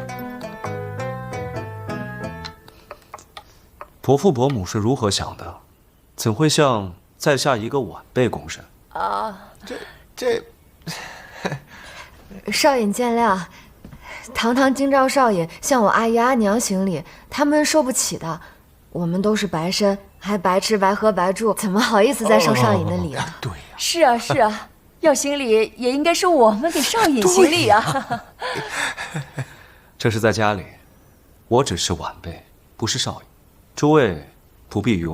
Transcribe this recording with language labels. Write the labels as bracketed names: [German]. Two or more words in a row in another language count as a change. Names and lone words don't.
[Chinese] 伯父伯母是如何想的？怎會向在下一個晚輩躬身？啊，這，少爺見諒，堂京兆少爺向我阿姨阿娘行禮，他們受不起的。我們都是白身，還白吃白喝白住，怎麼好意思再受少爺的禮啊？對呀。是啊，要行禮也應該是我們給少爺行禮啊。這是在家裡，我只是晚輩，不是少爺。諸位不必與我講究這些。